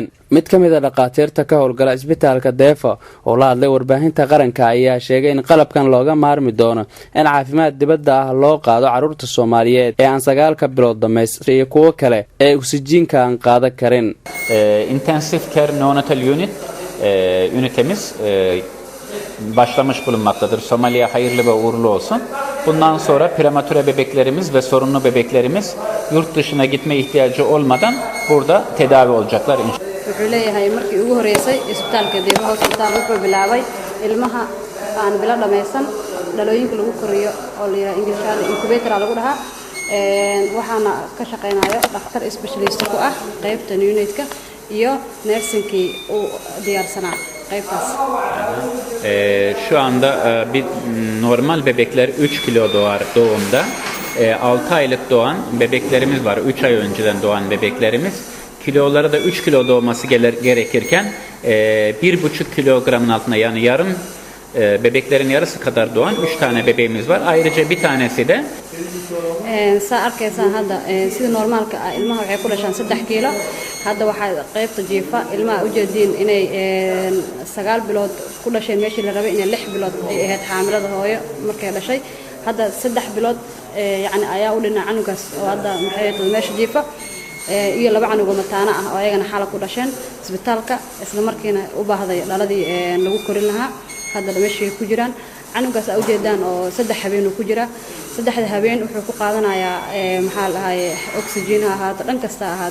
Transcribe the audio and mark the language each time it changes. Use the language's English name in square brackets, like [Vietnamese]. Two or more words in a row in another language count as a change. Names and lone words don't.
[Somali] mid kamid ah dhaqaatiirta ka howlgala isbitaalka Deefo oo la hadlay warbaahinta qaranka ayaa sheegay in qalabkan looga maarmi doono in caafimaad dibadda ah loo qaado carruurta Soomaaliyeed ee aan 9 bilood dhameysan iyo kuwa kale ee oksijiinka aan qaadan karin. [English] Intensive Care Neonatal Unit [Turkish] ünitemiz başlamış bulunmaktadır. Somali'ye hayırlı ve uğurlu olsun. Bundan sonra prematüre bebeklerimiz ve sorunlu bebeklerimiz yurt dışına gitme ihtiyacı olmadan burada tedavi olacaklar. [Somali] Wuxuu leeyahay markii ugu horeysay isbitaalka Deefo Hospital wuxuu bilaabay ilmaha aan bilo dhameysan dhalooyinka lagu koriyo oo la yiraahdo Ingiriisiga incubator lagu dhahaa waxaana ka shaqeynayo dhakhtar specialist ku ah qaybta neonatka iyo nursingkii uu diyaarsanaa qaybtaas. [Turkish] Şu anda bir normal bebekler 3 kilo doğar doğumda. 6 aylık doğan bebeklerimiz var. 3 ay önceden doğan bebeklerimiz. Kiloları da 3 kilo doğması gerekirken 1,5 kilogramın altında yani yarım bebeklerin yarısı kadar doğan 3 tane bebeğimiz var. Ayrıca bir tanesi de [Somali] saa arkaysan hadda sida normaalka ilmaha waxay ku dhashaan 3 kilo hadda waxa qaybta jiifa ilmaha u jeedin inay 9 bilood ku dhasheen meeshii la rabay inay 6 bilood ay ahayd xaamilada hooyo markay dhashay hadda 3 bilood yani ayaa u dhinaca canugaas oo hadda maxay tahay meesha jiifa iyo 2 canug oo mataana ah oo ayagana xal ku dhasheen isbitaalka isla markiina u baahday dhaladii lagu korin lahaa hadda meeshii ku jiraan canugaas u jeedaan oo 3 habeen ku jira 3 habeen wuxuu ku qaadanayaa maxaa la haye oksijiin ahaado dhan kasta ahaado.